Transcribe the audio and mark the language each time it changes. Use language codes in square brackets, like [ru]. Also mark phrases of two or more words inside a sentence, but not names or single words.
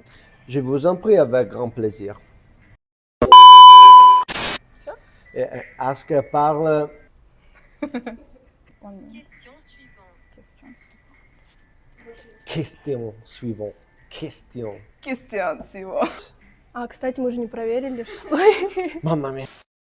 [fr] Je vous en prie avec grand plaisir. Est-ce que parle... Question suivante. Question suivante. Question. Question suivante. [ru] А, кстати, мы же не проверили, шестой. [it] Mamma mia.